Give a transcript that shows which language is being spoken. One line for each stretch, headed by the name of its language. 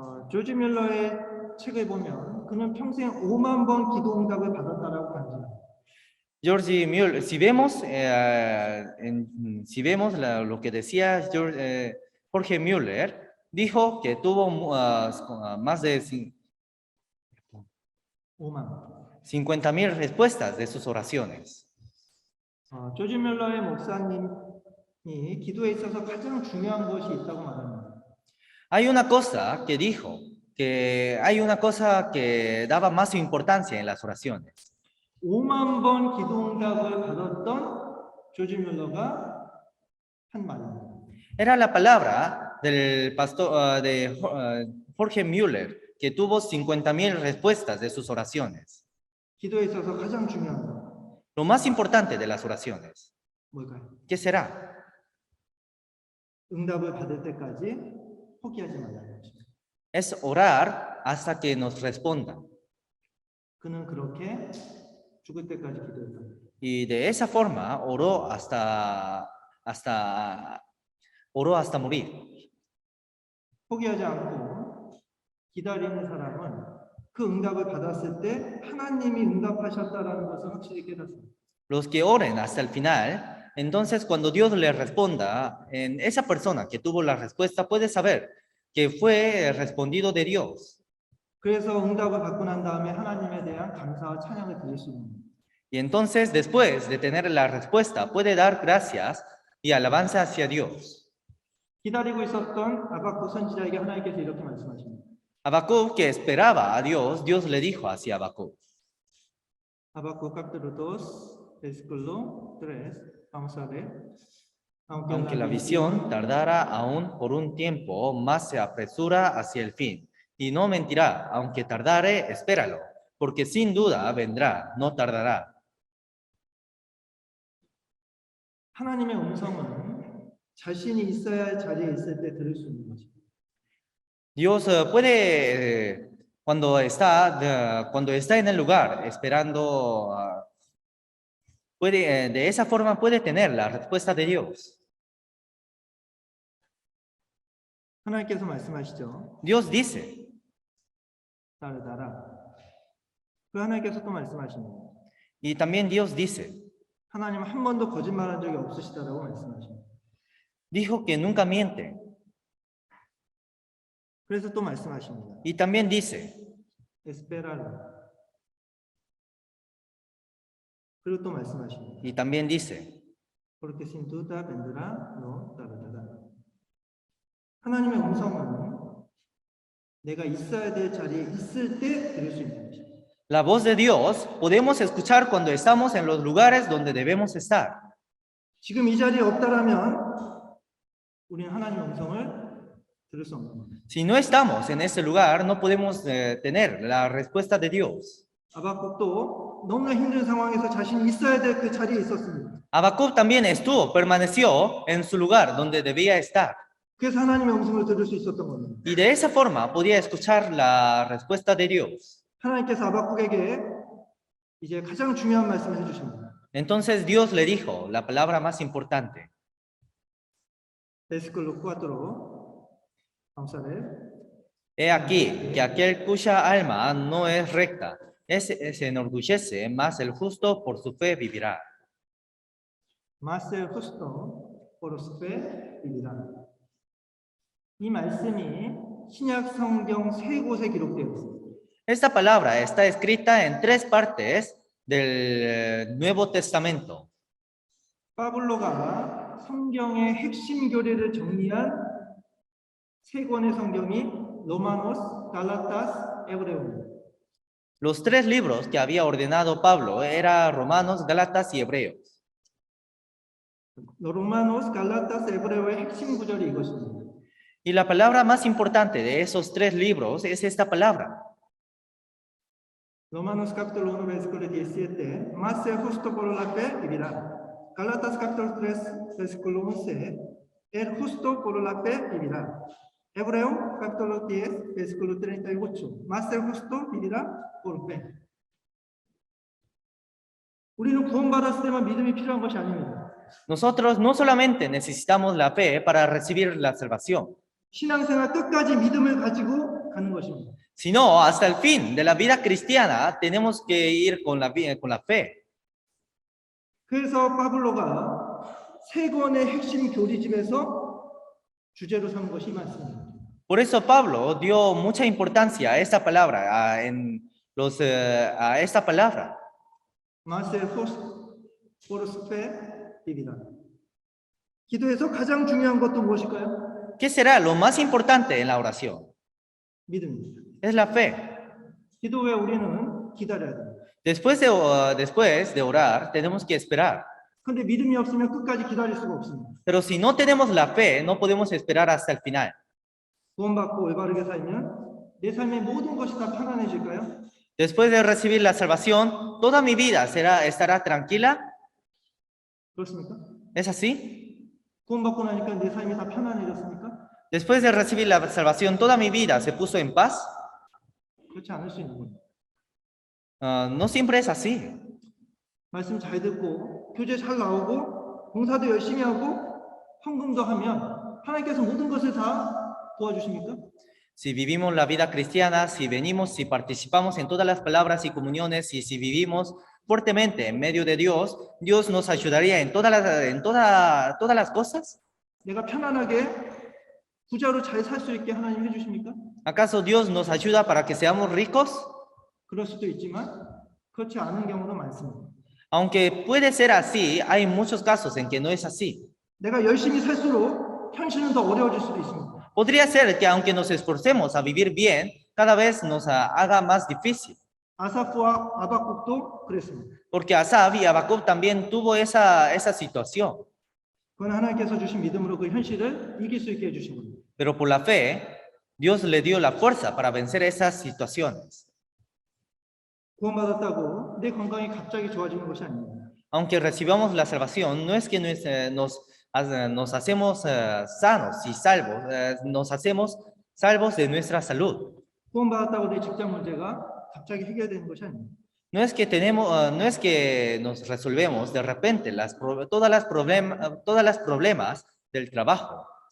Korean: 조지 뮬러의 책을 보면 그는 평생 5만 번 기도 응답을 받았다라고 간증합니다.
Spanish: George Mueller, si vemos lo que decía Jorge Mueller, dijo que tuvo más de 50,000 respuestas de sus oraciones.
Korean: 조지 뮬러의 목사님이 기도에 있어서 가장 중요한 것이 있다고 말합니다.
Spanish: Hay una cosa que dijo, hay una cosa que daba más importancia en las oraciones.
Korean: 5만 번 기도 응답을 받았던 조지 뮬러가 한 말입니다.
Spanish: Era la palabra del pastor de Jorge Mueller, que tuvo 50,000 respuestas de sus oraciones.
Korean: 기도에 있어서 가장 중요한 것.
Spanish: Lo más importante de las oraciones.
Korean: 뭘까요?
Spanish: ¿Qué será?
Korean: 응답을 받을 때까지 포기하지 말라는 것입니다.
Spanish: Es orar hasta que nos respondan.
Korean: 그는 그렇게 죽을 때까지 기도했습니다.
Spanish: Y de esa forma oró hasta morir.
Korean: 포기하지 않고 기다리는 사람은 그 응답을 받았을 때 하나님이 응답하셨다라는 것을 확실히 깨닫습니다.
Spanish: Los que oren hasta el final, entonces cuando Dios les responda, en esa persona que tuvo la respuesta puede saber que fue respondido de Dios.
Korean: 그래서 응답을 받고 난 다음에 하나님에 대한 감사와 찬양을 드릴 수 있는 거예요.
Spanish: Y entonces, después de tener la respuesta, puede dar gracias y alabanza hacia Dios.
Korean: 기다리고 있었던 아박국 선지자에게 하나님께서 이렇게 말씀하십니다.
Spanish: Habacuc, que esperaba a Dios, Dios le dijo hacia Habacuc. Habacuc capítulo 2, versículo 3. Vamos a ver. Aunque la visión tardara aún por un tiempo, más se apresura hacia el fin. Y no mentirá, aunque tardare, espéralo, porque sin duda vendrá, no tardará.
Korean: 하나님의 음성은 자신이 있어야 할 자리에 있을 때 들을 수 있는 것입니다.
Spanish: Dios puede, cuando está en el lugar esperando, de esa forma puede tener la respuesta de Dios.
Korean: 하나님께서 말씀하시죠.
Spanish: Dios dice,
Korean: 따르다라. 그 하나님께서 또 말씀하십니다.
Spanish: y también Dios dice,
Korean: 하나님은 한 번도 거짓말한 적이 없으시다라고 말씀하십니다.
Spanish: dijo que nunca miente,
Korean: 그래서 또 말씀하십니다.
Spanish: y también dice, 에스페라로.
Korean: 그리고 또 말씀하십니다.
Spanish: y también dice, porque sin duda vendrá, no tardará.
Korean: 하나님의 음성은 내가 있어야 될 자리에 있을 때 들을 수 있는 것입니다.
Spanish: la voz de Dios podemos escuchar cuando estamos en los lugares donde debemos estar.
Korean: 지금 이 자리에 없다라면 우리는 하나님의 음성을 들을 수 없는 겁니다.
Spanish: Si no estamos en ese lugar, no podemos tener la respuesta de Dios.
Korean: 아박국도 너무나 힘든 상황에서 자신이 있어야 될 그 자리에 있었습니다.
Spanish: Habacuc también permaneció en su lugar donde debía estar.
Korean: 그래서 하나님의 음성을 들을 수 있었던 겁니다.
Spanish: Y de esa forma podía escuchar la respuesta de Dios.
Korean: 하나님께서 아박국에게 이제 가장 중요한 말씀을 해주십니다.
Spanish: Entonces Dios le dijo la palabra más importante. versículo 4. Vamos a ver. He aquí que aquel cuya alma no es recta, se enorgullece, mas el justo por su fe vivirá. Mas el justo por su fe vivirá.
Korean: 이 말씀이 신약 성경 세 곳에 기록되어 있습니다.
Spanish: Esta palabra está escrita en 3 partes del Nuevo Testamento.
Korean: 파블로가 성경의 핵심 교리를 정리한 세 권의 성경이 로마노스, 갈라타스, 에브레오입니다.
Spanish: Los 3 libros que había ordenado Pablo eran Romanos, Gálatas y Hebreos.
Korean: 로마노스, 갈라타스, 에브레오의 핵심 구절이 이것입니다.
Spanish: Y la palabra más importante de esos 3 libros es esta palabra. Romanos capítulo 1 versículo 17, mas el justo por la fe vivirá. Gálatas capítulo 3 versículo 11, el justo por la fe vivirá. Hebreo capítulo 10 versículo 38, mas el justo vivirá por fe.
Korean: 우리는 구원받았을 때만 믿음이 필요한 것이 아닙니다.
Spanish: Nosotros no solamente necesitamos la fe para recibir la salvación,
Korean: 신앙생활 끝까지 믿음을 가지고 가는 것입니다.
Spanish: sino hasta el fin de la vida cristiana tenemos que ir con la fe.
Korean: 그래서 파블로가 세 권의 핵심 교리집에서 주제로 삼은 것이 많습니다.
Spanish: Por eso Pablo dio mucha importancia a esta palabra, a esta palabra. Mas el justo por su fe vivirá.
Korean: 기도에서 가장 중요한 것도 무엇일까요?
Spanish: ¿Qué será lo más importante en la oración?
Korean: 믿음입니다.
Spanish: Es la fe.
Korean: 기도 후에 우리는 기다려야 됩니다.
Spanish: Después de orar, tenemos que esperar.
Korean: 그런데 믿음이 없으면 끝까지 기다릴 수가 없습니다.
Spanish: Pero si no tenemos la fe, no podemos esperar hasta el final.
Korean: 구원받고 올바르게 살면 내 삶의 모든 것이 다 편안해질까요?
Spanish: Después de recibir la salvación, ¿toda mi vida estará tranquila?
Korean: 그렇습니까?
Spanish: ¿Es así?
Korean: 구원받고 나니까 내 삶이 다 편안해졌습니까?
Spanish: Después de recibir la salvación, ¿toda mi vida se puso en paz?
Korean: 그렇지 않을 수 있는 거예요.
Spanish: No siempre es así.
Korean: 말씀 잘 듣고 교제 잘 나오고 봉사도 열심히 하고 헌금도 하면 하나님께서 모든 것을 다 도와주십니까?
Spanish: Si vivimos la vida cristiana, si participamos en todas las palabras y comuniones, y si vivimos fuertemente en medio de Dios, Dios nos ayudaría en todas las cosas.
Korean: 내가 편안하게 부자로 잘 살 수 있게 하나님 해주십니까?
Spanish: ¿Acaso Dios nos ayuda para que seamos ricos?
Korean: 그럴 수도 있지만 그렇지 않은 경우도 많습니다.
Spanish: Aunque puede ser así, hay muchos casos en que no es así.
Korean: 내가 열심히 살수록 현실은 더 어려워질 수도 있습니다.
Spanish: Podría ser que aunque nos esforcemos a vivir bien, cada vez nos haga más difícil.
Korean: 아사프와 아박국도 그랬습니다.
Spanish: Porque Asaf y Habacuc también tuvo esa situación.
Korean: 그건 하나님께서 주신 믿음으로 그 현실을 이길 수 있게 해주신 겁니다.
Spanish: Pero por la fe, Dios le dio la fuerza para vencer esas situaciones.
Korean: 구원받았다고 내 건강이 갑자기 좋아지는 것이 아닙니다.
Spanish: Aunque recibamos la salvación, no es que nos hacemos sanos y salvos, nos hacemos salvos de nuestra salud.
Korean: 구원받았다고 내 직장 문제가 갑자기 해결되는 것이 아닙니다.
Spanish: No es que no es que nos resolvemos de repente todas las problemas del trabajo.